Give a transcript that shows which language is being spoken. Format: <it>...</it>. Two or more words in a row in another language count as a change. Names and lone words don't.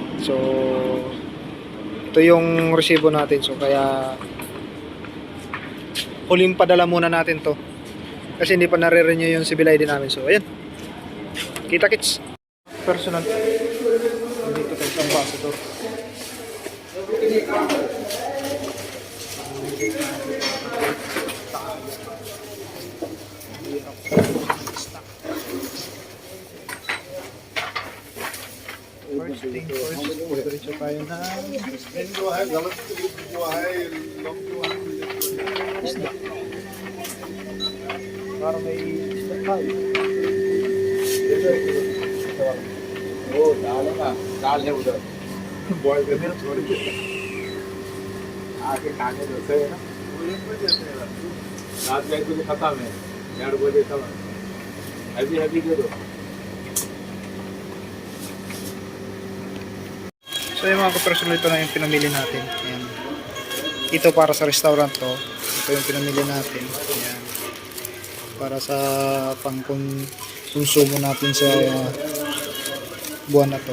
<tl>So ito yung resibo natin. So kaya huling padala muna natin to kasi hindi pa nare-renew yung civil ID namin. So ayan, kita-kits. Personal, dito tayo sa ambassador.</tl> <en>First thing first,</en> <tl>diretso tayo na isda. Para may isda tayo.</tl> <hi>वो दाल है ना, दाल है उधर बॉयल करके छोड़ के आके खाने दोसे है ना, वो 1 बजे से रात में 1 बजे खत्म है, 1:30 बजे तक अभी दे दो.</hi> <tl>So yung mga kapersonal, ito na yung pinamili natin. Ayan. Ito para sa restaurant to. Ito yung pinamili natin. Ayan. Para sa pangkonsumo natin sa buwan na to.</tl>